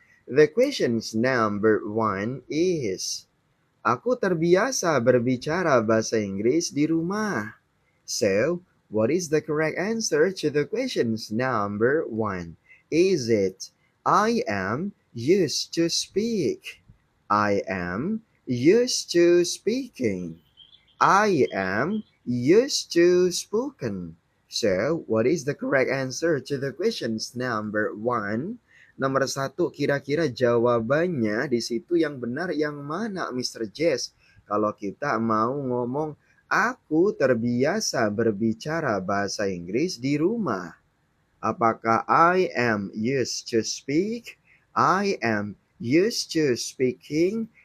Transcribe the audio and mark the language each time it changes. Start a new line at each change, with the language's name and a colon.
English: The questions number 1 is,
Indonesian: aku terbiasa berbicara bahasa Inggris di rumah.
English: So, what is the correct answer to the questions number 1? Is it I am used to speak? I am used to speaking. I am used to spoken. So, what is the correct answer to the questions number 1?
Indonesian: Nomor 1, kira-kira jawabannya di situ yang benar yang mana, Mr. Jess? Kalau kita mau ngomong, aku terbiasa berbicara bahasa Inggris di rumah. Apakah
English: I am used to speak? I am used to speaking.